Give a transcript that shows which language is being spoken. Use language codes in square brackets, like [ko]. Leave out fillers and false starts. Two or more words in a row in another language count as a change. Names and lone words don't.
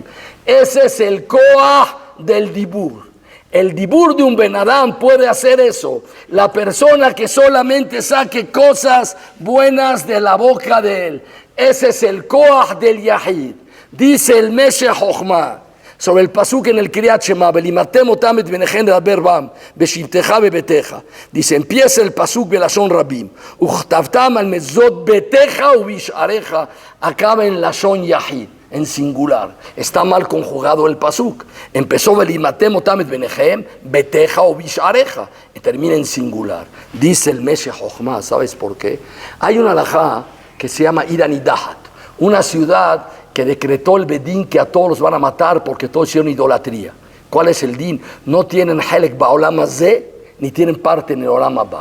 [es] Ese es el koach del dibur. El dibur de un Ben-Adam puede hacer eso. La persona que solamente saque cosas buenas de la boca de él. Ese es el koach del Yahid. [he] Dice el Meshech Chochmah sobre el pasuk en el Kriyat Shema, ולמדתם אותם את בניכם לדבר בם, בשבתך בביתך. [es] Dice, empieza el pasuk [he] בלשון רבים, וכתבתם על מזוזות ביתך ובשעריך, [es] acaba en [he] לשון יחיד, [es] en singular. Está mal conjugado el pasuk. Empezó [he] ולמדתם אותם את בניכם ביתך ובשעריך, [es] y termina en singular. Dice el Meshech Chochmah, ¿sabes por qué? Hay una halajá que se llama Iranidahat, una ciudad que decretó el Bedín que a todos los van a matar porque todos hicieron idolatría. ¿Cuál es el din? No tienen [he] חלק בעולם הזה, [es] ni tienen parte en el [he] עולם הבא.